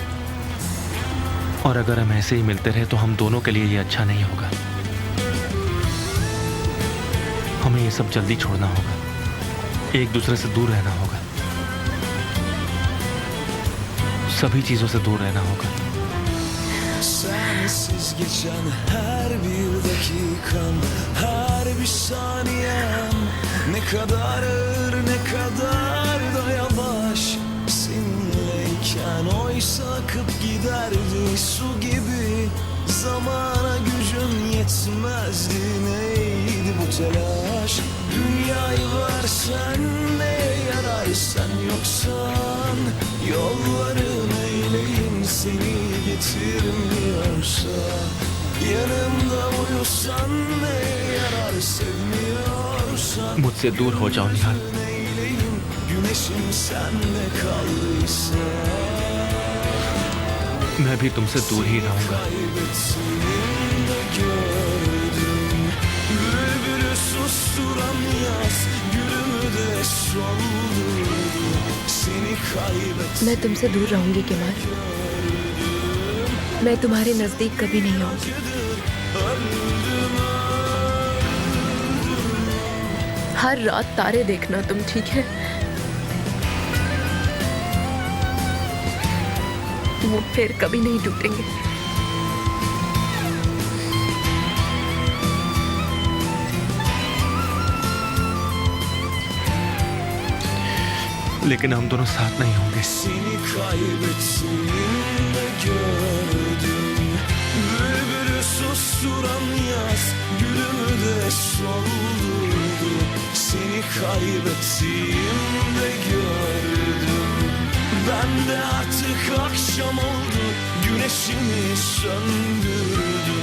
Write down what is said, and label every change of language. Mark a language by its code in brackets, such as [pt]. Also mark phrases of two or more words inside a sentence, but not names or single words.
[hi] और अगर हम ऐसे ही मिलते रहे तो हम दोनों के लिए ये अच्छा नहीं होगा। हमें ये सब जल्दी छोड़ना होगा, एक दूसरे से दूर रहना होगा, सभी चीजों से दूर रहना होगा। [tr] Sensiz geçen her bir dakikam, her bir saniyem ne kadar ağır, ne kadar da yavaş. Seninleyken oysa akıp giderdi su gibi. Zamana gücüm yetmezdi, neydi bu telaş? Dünyayı versen ne yarar, sen yoksan yolların eyleyim seni getirmiyorsa. Yanımda uyusan ne yarar, sevmiyorsan [hi] मुझसे दूर हो जाओ निहाल। [tr] neyleyim, güneşim sende kaldıysa. [hi] मैं भी तुमसे दूर ही रहूंगा। [tr] Kaybettiğimde gördüm, bülbülü susturan yaz, gülümü de soldurdu. Seni kaybettim. [hi] मैं तुमसे दूर रहूंगी केमाल। मैं तुम्हारे नजदीक कभी नहीं आऊंगी। हर रात तारे देखना तुम, ठीक है? वो फिर कभी नहीं टूटेंगे। लेकिन हम दोनों साथ नहीं होंगे। [tr] Seni kaybettiğimde gördüm, bülbülü susturan yaz, gülümü de soldurdu. Seni kaybettiğimde gördüm, ben de artık akşam oldu, güneşimi söndürdüm.